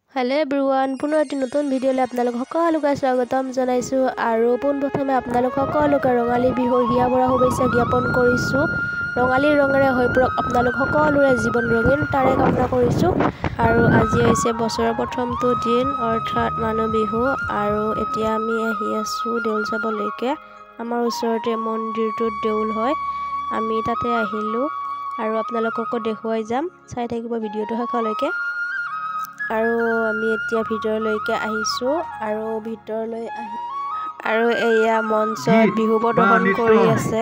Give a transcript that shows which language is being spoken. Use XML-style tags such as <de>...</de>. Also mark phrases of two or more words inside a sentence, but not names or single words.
<en>hello everyone</en> <as>পুনৰ এটা নতুন ভিডিঅ'লৈ আপোনালোক সকলোকে স্বাগতম জনাইছোঁ আৰু পোনপ্ৰথমে আপোনালোক সকলোকে ৰঙালী বিহুৰ হিয়া ভৰা শুভেচ্ছা জ্ঞাপন কৰিছোঁ। ৰঙালী ৰঙেৰে হৈ পৰক আপোনালোক সকলোৰে জীৱন ৰঙীন তাৰে কামনা কৰিছোঁ। आरो আজি হৈছে বছৰৰ প্ৰথমটো দিন अर्थात মানুহ বিহু आरो এতিয়া আমি আহি আছো দেউল চাবলৈকে। আমাৰ ওচৰতে মন্দিৰটোত দেউল হয়, আমি তাতে আহিলো আৰু আপোনালোককো দেখুৱাই যাম, চাই থাকিব ভিডিঅ'টো শেষলৈকে। আৰু আমি এতিয়া ভিতৰলৈকে আহিছো আৰু ভিতৰলৈ আহি আৰু এয়া মঞ্চত বিহু প্ৰদৰ্শন কৰি আছে</as>